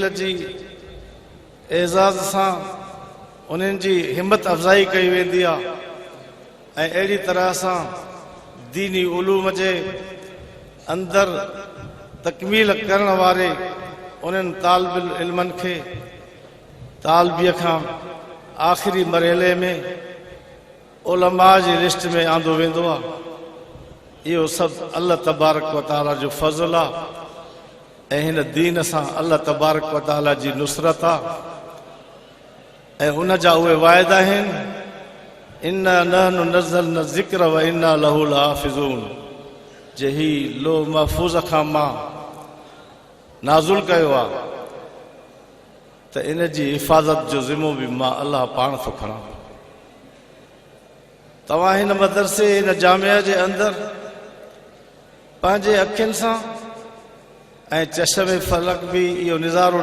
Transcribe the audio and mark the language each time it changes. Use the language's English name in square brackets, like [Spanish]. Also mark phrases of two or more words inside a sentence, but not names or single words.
[Sindhi] जी एज़ाज़ सां उन्हनि जी हिम्मत अफ़ज़ाई कई वेंदी आहे ऐं अहिड़ी तरह सां दीनी उलूम जे अंदरि तकमील करण वारे उन्हनि तालिब इल्मनि खे तालिबीअ खां आख़िरी मरहले में उलमा जी लिस्ट में आंदो वेंदो आहे। इहो सभु अल्लाह तबारक व ताला जो फज़ल आहे ऐं हिन दीन सां अल्लाह तबारक व ताला जी नुसरत आहे ऐं उन जा उहे वाइदा आहिनि, [Arabic] إنا نحن نزلنا ذكر وإنا له لحافظون, [Sindhi] जे ही लो महफ़ूज़ खां मां नाज़ुल कयो आहे त इन जी हिफ़ाज़त जो ज़िमो बि मां अल्लाह पाण थो खणां। तव्हां हिन मदरसे हिन जामिया जे अंदरि पंहिंजे अखियुनि सां ऐं चश्मे फलक बि इहो निज़ारो